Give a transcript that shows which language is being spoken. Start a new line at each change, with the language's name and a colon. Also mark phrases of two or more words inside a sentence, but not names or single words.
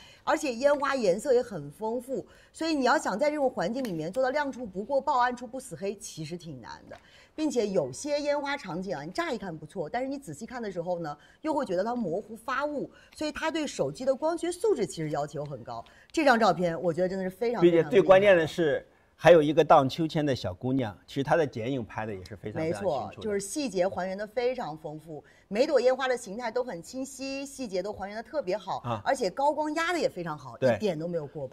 Chinese: 而且煙花顏色也很豐富，所以你要想在這種環境裡面做到亮處不過曝，暗處不死黑，其實挺難的。並且有些煙花場景啊，你乍一看不錯，但是你仔細看的時候呢，又会覺得它模糊發霧，所以它對手機的光學素質其實要求很高。這張照片我覺得真的是非常，並且最關鍵的是， 還有一個盪秋千的小姑娘，其實她的剪影拍的也是非常非常清楚的，沒錯，就是細節還原的非常豐富，每朵煙花的形態都很清晰，細節都還原的特別好啊，而且高光壓的也非常好，一點都沒有過曝。